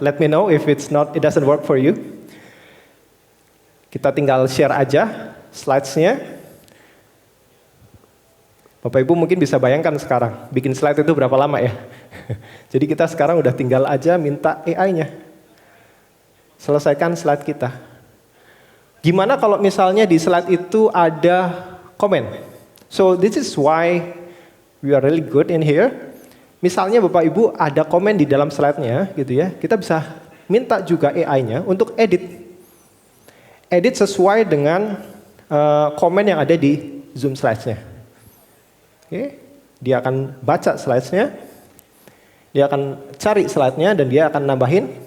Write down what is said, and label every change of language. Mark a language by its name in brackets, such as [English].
[English] Let me know if it doesn't work for you. [Indonesian] Kita tinggal share aja slides-nya. Bapak Ibu mungkin bisa bayangkan sekarang, bikin slide itu berapa lama ya. Jadi kita sekarang udah tinggal aja minta AI-nya. Selesaikan slide kita. Gimana kalau misalnya di slide itu ada komen? [English] So this is why we are really good in here. [Indonesian] Misalnya Bapak Ibu ada komen di dalam slide-nya gitu ya, kita bisa minta juga AI-nya untuk edit. Edit sesuai dengan komen yang ada di Zoom slides-nya. Oke, dia akan baca slides-nya, dia akan cari slide-nya dan dia akan nambahin.